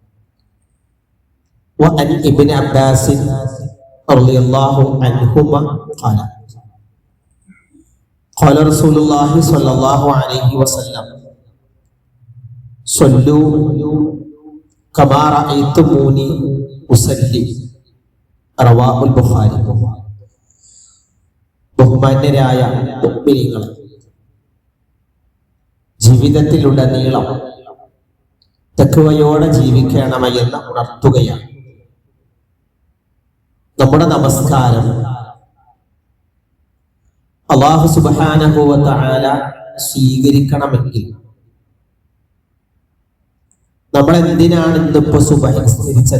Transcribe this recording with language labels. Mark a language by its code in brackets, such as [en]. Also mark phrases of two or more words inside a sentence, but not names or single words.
[ar] وعن ابن عباس رضي الله عنهما قال قال رسول الله صلى الله عليه وسلم صلوا كما رأيتموني أصلي. رواه البخاري. [ml] ബഹുമാന്യരായ മുഅ്മിനീങ്ങളെ, ജീവിതത്തിലുടനീളം തഖ്വയോടെ ജീവിക്കണമെന്ന് ഉണർത്തുകയാണ്. നമ്മുടെ നമസ്കാരം [ar] الله سبحانه وتعالى [ml] സ്വീകരിക്കണമെങ്കിൽ നമ്മൾ എന്തിനാണ് ഇന്നിപ്പോ സുബഹി നിസ്കരിച്ചത്?